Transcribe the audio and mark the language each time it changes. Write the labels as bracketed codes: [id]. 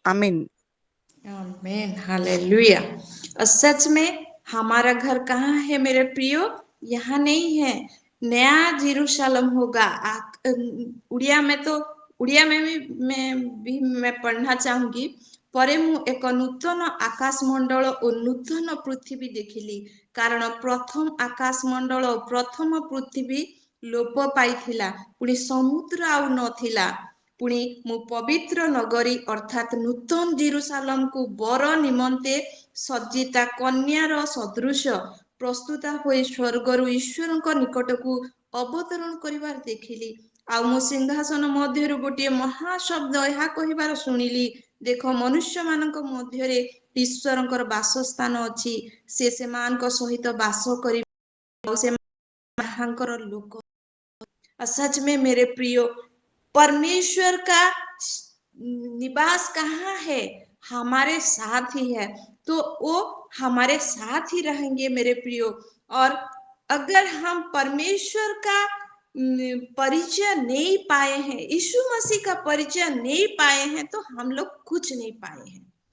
[hi] आमीन। आमीन, हालेलुया। और सच में हमारा घर कहाँ है मेरे प्रियो, यहाँ नहीं है, नया जेरूशलम होगा। उड़िया में तो उड़िया में भी मैं पढ़ना चाहूंगी। [or] ପରେ ମୁଁ ଏକ ନୂତନ ଆକାଶମଣ୍ଡଳ ଓ ନୂତନ ପୃଥିବୀ ଦେଖିଲି, କାରଣ ପ୍ରଥମ ଆକାଶମଣ୍ଡଳ ଓ ପ୍ରଥମ ପୃଥିବୀ ଲୋପ ପାଇଥିଲା, ପୁଣି ସମୁଦ୍ର ଆଉ ନଥିଲା। ପୁଣି ମୁଁ ପବିତ୍ର ନଗରୀ ଅର୍ଥାତ୍ ନୂତନ ଜେରୁସାଲମକୁ ବର ନିମନ୍ତେ ସଜ୍ଜିତା କନ୍ୟାର ସଦୃଶ ପ୍ରସ୍ତୁତ ହୋଇ ସ୍ୱର୍ଗରୁ ଈଶ୍ୱରଙ୍କ ନିକଟକୁ ଅବତରଣ କରିବାର ଦେଖିଲି। ଆଉ ମୁଁ ସିଂହାସନ ମଧ୍ୟରୁ ଗୋଟିଏ ମହାଶବ୍ଦ ଏହା କହିବାର ଶୁଣିଲି, ଦେଖ, ମନୁଷ୍ୟମାନଙ୍କ ମଧ୍ୟରେ ଈଶ୍ୱରଙ୍କର ବାସସ୍ଥାନ ଅଛି, ସେ ସେମାନଙ୍କ ସହିତ ବାସ କରିବେ ଆଉ ସେମାନଙ୍କର ଲୋକ। [hi] सच में मेरे प्रियो, परमेश्वर का निवास कहाँ है, हमारे साथ ही है। तो वो हमारे साथ ही रहेंगे मेरे प्रियो। और अगर हम परमेश्वर का परिचय नहीं पाए हैं, यीशु मसीह का परिचय नहीं पाए हैं, तो हम लोग कुछ नहीं पाए हैं।